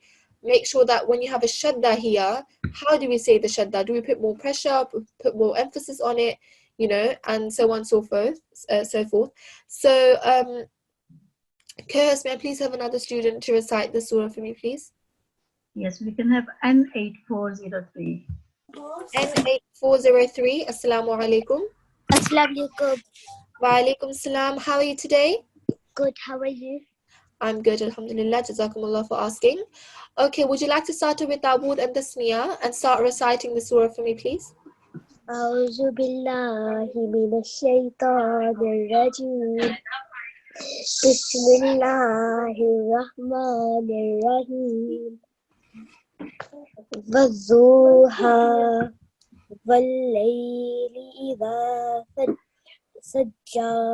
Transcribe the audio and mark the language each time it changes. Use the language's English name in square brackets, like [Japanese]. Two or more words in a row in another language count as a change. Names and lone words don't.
[English] Make sure that when you have a shadda here, how do we say the shadda? Do we put more pressure, put more emphasis on it, and so on and so forth. So, Curse, may I please have another student to recite the surah for me, please? Yes, we can have N8403. N8403, [Arabic] السلام عليكم. السلام عليكم. وعليكم السلام. [English] How are you today? Good, how are you? I'm good, alhamdulillah. Jazakumullah for asking. Okay, would you like to start with Dawood and Tasmiyah and start reciting the surah for me, please? [Arabic] أعوذ بالله من الشيطان الرجيم. بسم الله الرحمن الرحيم. والضحى والليل إذا سجى